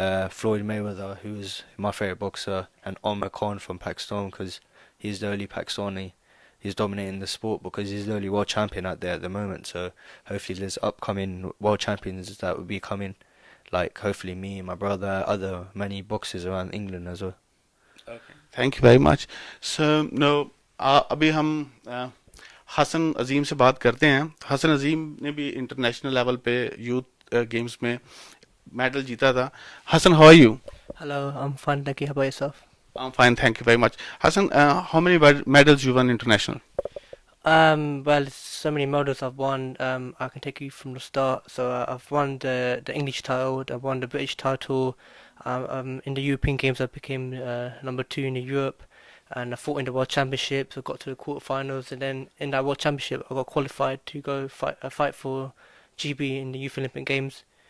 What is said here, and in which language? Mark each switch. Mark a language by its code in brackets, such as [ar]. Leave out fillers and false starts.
[en] Floyd Mayweather, who is my favorite boxer, and Omar Khan from Pakistan because he's the only Pakistani. He's dominating the sport because he's the only world champion out there at the moment. So hopefully there's upcoming world champions that will be coming, like hopefully me, my brother, other many boxers around England as well. Okay. Thank you very much. [hi] So no, अभी हम हसन अजीम से बात करते हैं। हसन अजीम ने भी international level पे youth games में मेडल जीता था। [en] Hassan, how are you? Hello, I'm fine, thank you. How about yourself? I'm fine, thank you very much. Hassan, how many medals you won international? Well, so many medals I've won. I can take you from the start. So I've won the English title. I've won the British title. In the European Games, I became number 2 in Europe, and I fought in the World Championships. I got to the quarterfinals, and then in that World Championship, I got qualified to go fight for GB in the Youth Olympic Games.